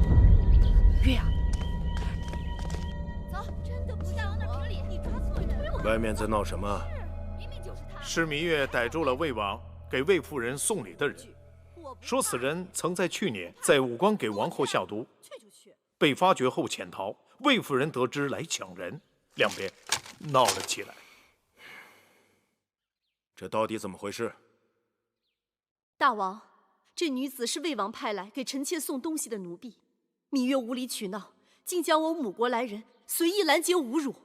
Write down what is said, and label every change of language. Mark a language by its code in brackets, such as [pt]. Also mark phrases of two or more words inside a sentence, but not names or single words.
[zh] 月啊，走，真的不是往那评理，你抓錯人。外面在鬧什麼？明明就是他。是羋月逮住了魏王給魏夫人送禮的人，說此人曾在去年在武關給王后下毒，被發覺後潛逃。魏夫人得知來搶人，兩邊鬧了起來。這到底怎麼回事？大王，這女子是魏王派來給臣妾送東西的奴婢，羋月無理取鬧，竟將我母國來人隨意攔截侮辱。